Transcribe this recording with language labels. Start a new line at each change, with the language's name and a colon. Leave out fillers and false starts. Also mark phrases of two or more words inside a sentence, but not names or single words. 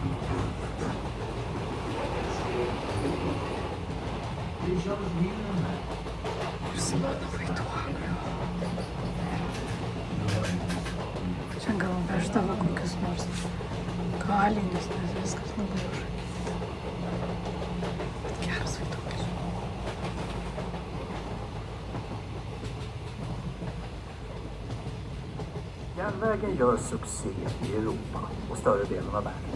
Lithuanian: Prisimenu vaiduoklio. Čia gal veždavo kokius nors kalinius, nes viskas labai užrakyta. Geras vaiduoklis.
Swedish: Järnvägen gör succé i Europa och större delen av världen.